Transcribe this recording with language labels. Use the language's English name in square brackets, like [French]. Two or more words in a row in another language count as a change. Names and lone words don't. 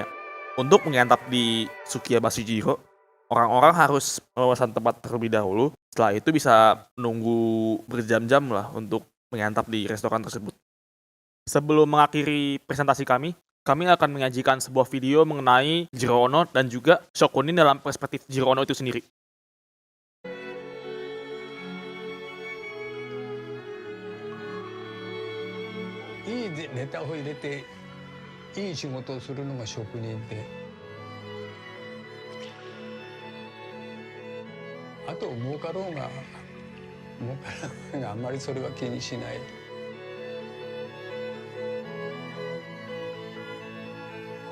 [Indonesian] Untuk menyantap di Tsukiyabashi Jiro, orang-orang harus memesan tempat terlebih dahulu. Setelah itu bisa menunggu berjam-jam lah untuk menyantap di restoran tersebut. Sebelum mengakhiri presentasi kami akan menyajikan sebuah video mengenai Jiro Ono dan juga shokunin dalam perspektif Jiro Ono itu sendiri. [Japanese] いいネタを入れていい仕事をするのが職人で、あと儲かろうが儲からないがあんまりそれは気にしない。